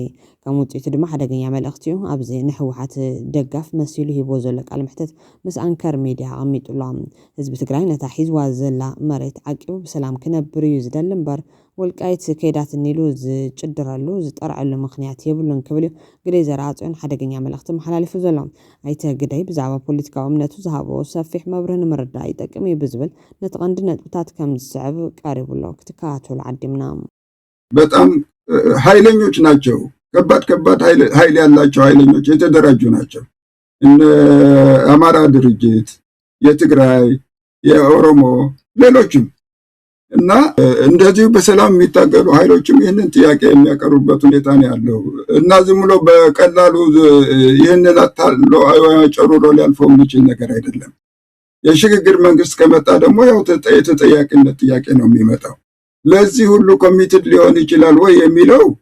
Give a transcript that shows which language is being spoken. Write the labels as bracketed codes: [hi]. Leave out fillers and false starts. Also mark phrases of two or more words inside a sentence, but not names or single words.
[ti] ከም ውጽኢቱ ድማ ሓደገኛ መልእኽቲ እዩ ኣብዚ ንሕወሓት ደጋፍ መሲሉ ሂቦ ዘሎ ቃል ምሕተት ምስ አንከር ሚድያ ኣሚጡሎም ህዝቢ ትግራይ ነታ ሒዝዋ ዘላ መሬት ዓቂቡ ብሰላም ክነብር እዩ ዝደሊ እምበር ወልቃይት ከይዳት ኒሉ ዝጭድረሉ ዝጠርዐሉ ምክንያት የብሉን ክብል እዩ ግደይ ዘርኣጽዮን ሓደገኛ መልእኽቲ መሓላሊፉ ዘሎ ኣይተ ግደይ ብዛዕባ ፖለቲካዊ እምነቱ ዝሃቦ ሰፊሕ መብርህ ንምርዳእ ይጠቅም እዩ ብዝብል ነቲ ቀንዲ ነጥብታት ከም ዝስዕብ ቀሪቡሎ ክትከታተሉ ዓዲምና [am] በጣም ኃይለኞች ናቸው ከባድ ኃይል ያላቸው ኃይለኞች የተደራጁ ናቸው እነ አማራ ድርጅት የትግራይ የኦሮሞ ሌሎችም እና እንደዚህ በሰላም የሚታገሉ ኃይሎችም ይህንን ጥያቄ የሚያቀርቡበት ሁኔታ ነው ያለው እና ዝም ብሎ በቀላሉ ይህንን አታሎ ጨሩሮ ሊያልፈው የሚችል ነገር አይደለም የሽግግር መንግስት ከመጣ ደግሞ ያው ተጠያቂነት ጥያቄ ነው የሚመጣው ለዚህ ሁሉ ኮሚትድ ሊሆን ይችላል ወይ የሚለው